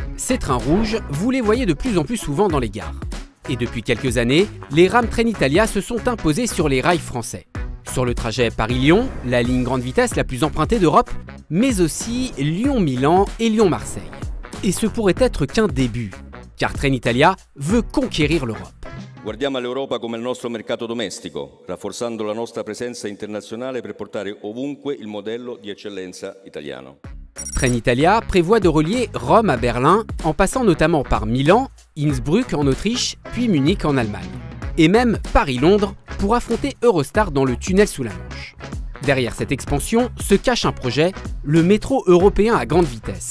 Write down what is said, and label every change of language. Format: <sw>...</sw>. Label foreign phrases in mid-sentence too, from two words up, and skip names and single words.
<fr>Ces trains rouges, vous les voyez de plus en plus souvent dans les gares. Et depuis quelques années, les rames Trenitalia se sont imposées sur les rails français. Sur le trajet Paris-Lyon, la ligne grande vitesse la plus empruntée d'Europe, mais aussi Lyon-Milan et Lyon-Marseille. Et ce pourrait être qu'un début, car Trenitalia veut conquérir l'Europe.</fr> <it>Guardiamo all'Europa come il nostro mercato domestico, rafforzando la nostra presenza internazionale per portare ovunque il modello di eccellenza italiano.</it> <fr>Trenitalia prévoit de relier Rome à Berlin en passant notamment par Milan, Innsbruck en Autriche, puis Munich en Allemagne. Et même Paris-Londres pour affronter Eurostar dans le tunnel sous la Manche. Derrière cette expansion se cache un projet, le métro européen à grande vitesse.</fr>